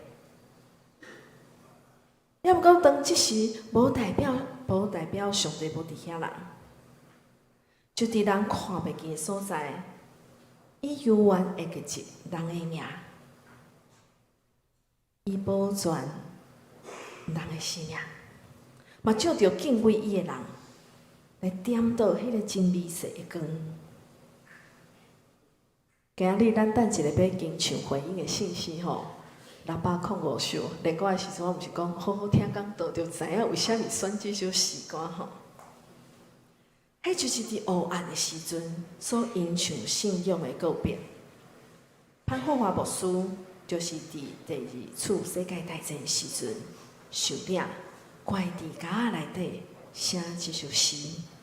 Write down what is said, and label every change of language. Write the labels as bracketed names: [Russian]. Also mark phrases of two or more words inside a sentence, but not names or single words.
[Min Nan Chinese] 要毋过当即时，无代表上帝无伫遐人，就伫人看袂见的所在，伊永远会记着人的名，伊保全人的生命，嘛借着敬畏伊的人，来点到迄个真美色的光。今日咱等一下要经唱回应的信息吼，605首。练歌的时阵，我毋是讲好好听讲道，就知影为虾米选这首诗歌吼。迄就是伫黑暗的时阵所吟唱信仰的告别。潘霍华牧师就是伫第二次世界大战的时阵受领，关伫家内底写这首诗。